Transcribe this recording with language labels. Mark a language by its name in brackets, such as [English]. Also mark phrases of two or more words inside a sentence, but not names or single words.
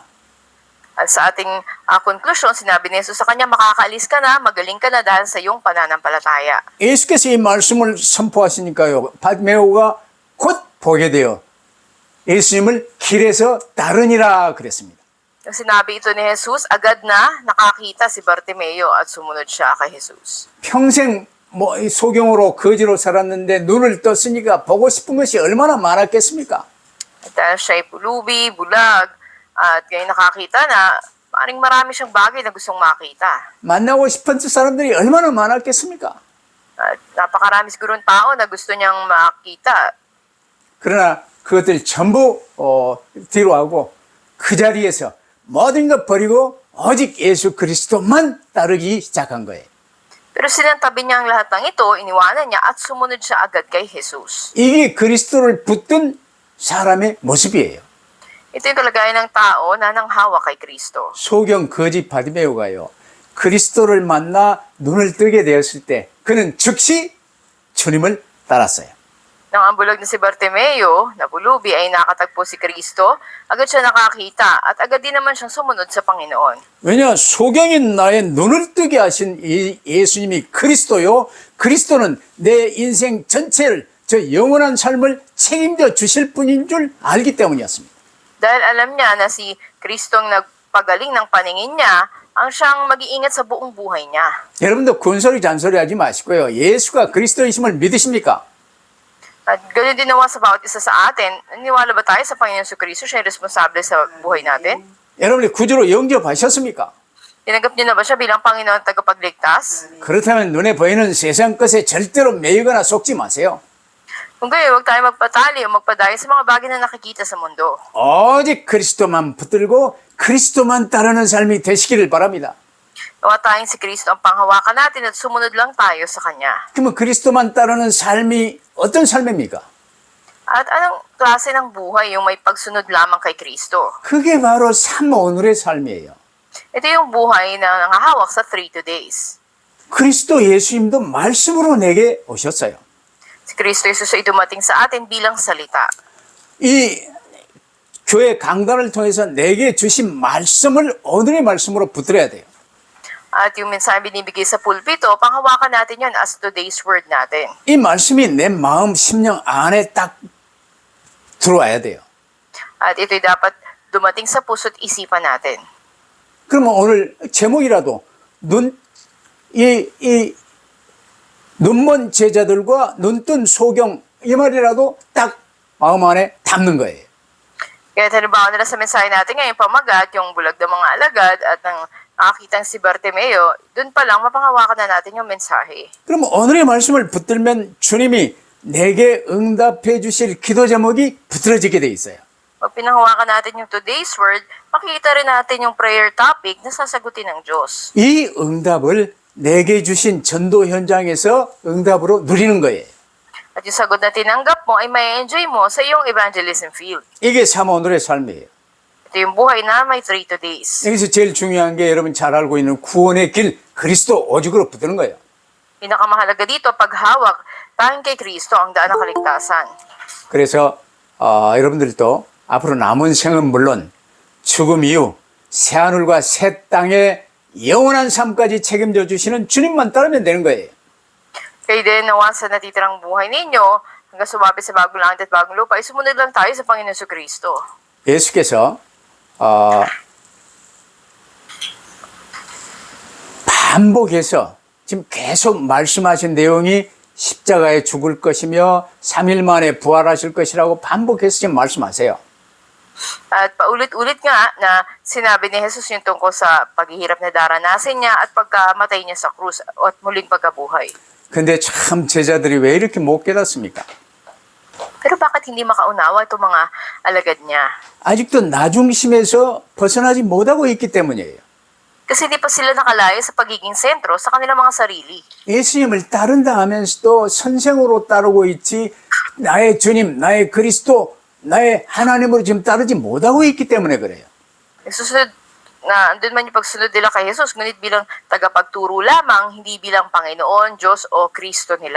[Filipino] At sa ating konklusyon, sinabi ni Jesus sa kanya, makakaalis ka na, magaling ka na dahil sa iyong pananampalataya. [Korean] 예수께서 이 말씀을 선포하시니까요, 바디메오가 곧 보게 되어 예수님을 길에서 따르니라 그랬습니다. [Filipino] Nung sinabi ito ni Jesus, agad na nakakita si Bartimeo at sumunod siya kay Jesus. [Korean] 평생 이 소경으로 거지로 살았는데 눈을 떴으니까 보고 싶은 것이 얼마나 많았겠습니까? [Filipino] At dahil siya ay pulubi, bulag, at ngayon nakakita na, maring marami siyang bagay na gustong makita. [Korean] 만나고 싶은 사람들이 얼마나 많았겠습니까? [Filipino] At napakarami siguro ng tao na gusto niyang makita. [Korean] 그러나 그것들 전부 뒤로 하고 그 자리에서 모든 것 버리고 오직 예수 그리스도만 따르기 시작한 거예요. [Filipino] Pero sinantabi niya ang lahat ng ito, iniwanan niya at sumunod siya agad kay Jesus. [Korean] 이게 그리스도를 붙든 사람의 모습이에요. [Filipino] Ito yung kalagayan ng tao na nanghawa kay Kristo. [Korean] 소경 거지 바디메오가요, 그리스도를 만나 눈을 뜨게 되었을 때 그는 즉시 주님을 따랐어요. [Filipino] Nang ang bulag na si Bartimeo, na pulubi ay nakatagpo si Kristo, agad siya nakakita at agad din naman siyang sumunod sa Panginoon. [Korean] 왜냐, 소경인 나의 눈을 뜨게 하신 이 예수님이 그리스도요, 그리스도는 내 인생 전체를, 저 영원한 삶을 책임져 주실 분인 줄 알기 때문이었습니다. [Filipino] Dahil alam niya na si Kristo ang nagpagaling ng paningin niya, ang siyang mag-iingat sa buong buhay niya. [Korean] 여러분도 군소리 잔소리 하지 마시고요, 예수가 그리스도이심을 믿으십니까? [Filipino] At ganoon din naman sa bawat isa sa atin, naniwala ba tayo sa Panginoon Kristo siya ay responsable sa buhay natin? [Korean] 여러분이 구주로 영접하셨습니까? [Filipino] Tinanggap niyo na ba siya bilang Panginoon at tagapagligtas? [Korean] 그렇다면 눈에 보이는 세상 것에 절대로 매이거나 속지 마세요. [Filipino] Kung gayon, huwag tayo magpatali o magpadayo sa mga bagay na nakikita sa mundo. [Korean] 오직 그리스도만 붙들고 그리스도만 따르는 삶이 되시기를 바랍니다. [Filipino] Nawa tayong si Kristo ang panghawakan natin at sumunod lang tayo sa Kanya. [Korean] 그러면 그리스도만 따르는 삶이 어떤 삶입니까? [Filipino] At anong klase ng buhay yung may pagsunod lamang kay Kristo? [Korean] 그게 바로 삶 오늘의 삶이에요. [Filipino] Ito yung buhay na nangahawak sa 3 days. [Korean] 그리스도 예수님도 말씀으로 내게 오셨어요. [Filipino] Si Kristo Jesus ay dumating sa atin bilang salita. [Korean] 이 교회 강단을 통해서 내게 주신 말씀을 오늘의 말씀으로 붙들어야 돼요. [Filipino] At yung mensahe binibigay sa pulpito, panghawakan natin yun [English] as today's word [Filipino] natin. [Korean] 이 말씀이 내 마음, 심령 안에 딱 들어와야 돼요. [Filipino] At ito'y dapat dumating sa puso't isipan natin. [Korean] 그러면 오늘 제목이라도 눈먼 제자들과 눈뜬 소경 이 말이라도 딱 마음 안에 담는 거예요. [Filipino] Kaya halimbawa nila sa mensahe natin ngayon, pamagat, yung bulag ng mga alagad at ang nakakitang si Bartimeo, dun pa lang mapanghawakan na natin yung mensahe. [Korean] 그러면 오늘의 말씀을 붙들면 주님이 내게 응답해 주실 기도 제목이 붙들어지게 돼 있어요. [Filipino] Pag pinanghawakan natin yung [English] today's word, [Filipino] makikita rin natin yung [English] prayer topic [Filipino] na sasagutin ng Diyos. [Korean] 이 응답을 내게 주신 전도 현장에서 응답으로 누리는 거예요. [Filipino] At yung sagot na tinanggap mo ay may enjoy mo sa iyong [English] evangelism field. [Korean] 이게 참 오늘의 삶이에요. [Filipino] Ito yung buhay na may 3 days. [Korean] 여기서 제일 중요한 게 여러분 잘 알고 있는 구원의 길 그리스도 오직으로 붙드는 거예요. [Filipino] Pinakamahalaga dito, paghawak, tanging kay Kristo ang daan ng kaligtasan. [Korean] 그래서 여러분들도 앞으로 남은 생은 물론 죽음 이후 새하늘과 새 땅의 영원한 삶까지 책임져 주시는 주님만 따르면 되는 거예요. [Filipino] Kaya din, nawa sa natitirang buhay ninyo, hanggang sumapit sa bagong langit at bagong lupa, ay sumunod lang tayo sa Panginoon Kristo. [Korean] 예수께서 반복해서 지금 계속 말씀하신 내용이 십자가에 죽을 것이며 3일 만에 부활하실 것이라고 반복해서 지금 말씀하세요. [Filipino] At paulit-ulit nga na sinabi ni Jesus yung tungkol sa paghihirap na daranasin niya at pagkamatay niya sa krus at muling pagkabuhay. [Korean] 근데 참 제자들이 왜 이렇게 못 깨닫습니까? [Filipino] Pero bakit hindi makaunawa itong mga alagad niya? [Korean] 아직도 나중심에서 벗어나지 못하고 있기 때문이에요. [Filipino] Kasi hindi pa sila nakalayo sa pagiging sentro sa kanilang mga sarili. [Korean] 예수님을 따른다 하면서도 선생으로 따르고 있지 나의 주님, 나의 그리스도, 나의 하나님으로 지금 따르지 못하고 있기 때문에 그래요. [Filipino] Nagsusunod na andun man yung pagsunod nila kay Jesus, ngunit bilang tagapagturo lamang, hindi bilang Panginoon, Diyos o Kristo nila.